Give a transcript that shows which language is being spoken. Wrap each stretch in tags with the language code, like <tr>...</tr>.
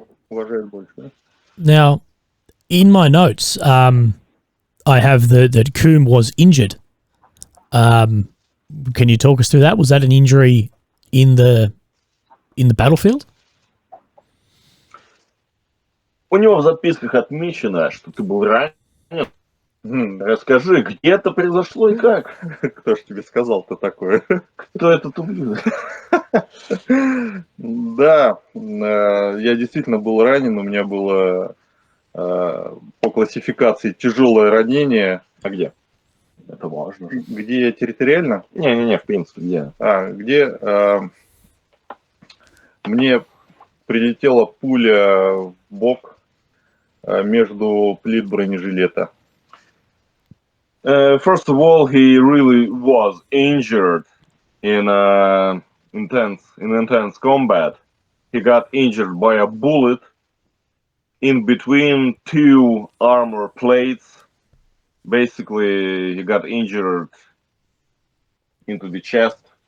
<ru>Уважают больше, да?</ru> <en>Now, in my notes, I have that Coombe was injured. Can you talk us through that? Was that an injury in the battlefield?</en> <ru>У него в записках отмечено, что ты был ранен. Расскажи, где это произошло и как? Кто ж тебе сказал-то такое? Кто этот ублюдок? Да, я действительно был ранен, у меня было по классификации тяжелое ранение. А где? Это важно. Где территориально? Не, в принципе, где? Где мне прилетела пуля в бок между плит бронежилета.</ru> <en>First of all, he really was injured in intense combat. He got injured by a bullet in between two armor plates. Basically, he got injured into the chest.</en>